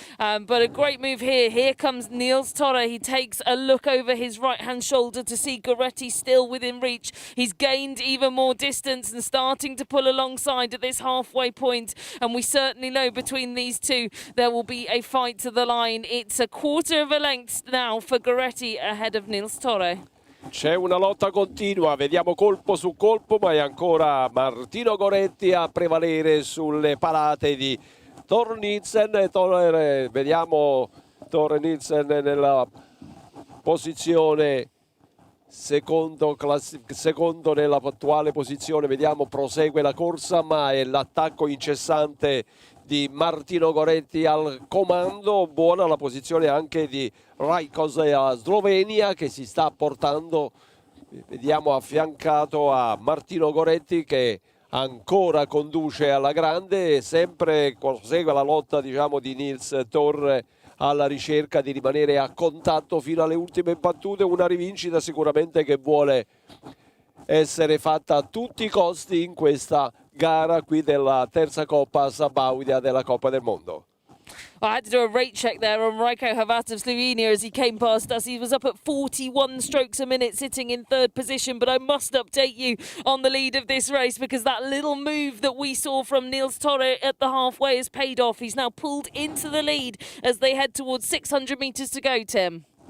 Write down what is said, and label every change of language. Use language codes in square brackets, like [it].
[en] But a great move here. Here comes Niels Tore. He takes a look over his right-hand shoulder to see Goretti still within reach. He's gained even more distance and starting to pull alongside at this halfway point. And we certainly know between these two there will be a fight to the line. It's a quarter of a length now for Goretti ahead of Niels Tore. [it] C'è una lotta continua, vediamo colpo su colpo, ma è ancora Martino Goretti a prevalere sulle palate di Tore Nielsen. Vediamo Tore Nielsen nella posizione secondo nell'attuale posizione. Vediamo, prosegue la corsa, ma è l'attacco incessante di Martino Goretti al comando. Buona la posizione anche di Rajko a Slovenia, che si sta portando, vediamo, affiancato a Martino Goretti, che ancora conduce alla grande e sempre prosegue la lotta, diciamo, di Niels Tore alla ricerca di rimanere a contatto fino alle ultime battute. Una rivincita sicuramente che vuole essere fatta a tutti i costi in questa gara qui della terza Coppa Sabaudia della Coppa del Mondo. [en] I had to do a rate check there on Rajko Hrvat of Slovenia as he came past us. He was up at 41 strokes a minute, sitting in third position. But I must update you on the lead of this race, because that little move that we saw from Niels Tore at the halfway has paid off. He's now pulled into the lead as they head towards 600 metres to go, Tim.